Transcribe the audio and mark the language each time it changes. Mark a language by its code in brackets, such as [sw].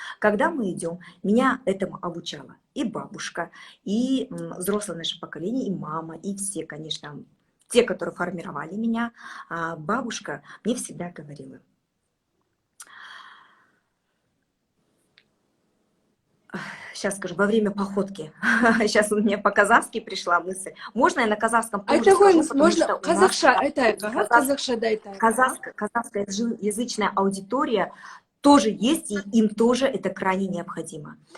[ru] Когда мы идем, меня этому обучала и бабушка, и взрослое наше поколение, и мама, и все, конечно, те, которые формировали меня. Бабушка мне всегда говорила, сейчас скажу, во время походки, сейчас у меня по-казахски пришла мысль, можно я на казахском тоже скажу, потому Можно что у нас [kk] қазақша айтайық, ага, қазақша да айтайық. [ru] казахская язычная аудитория тоже есть, и им тоже это крайне необходимо.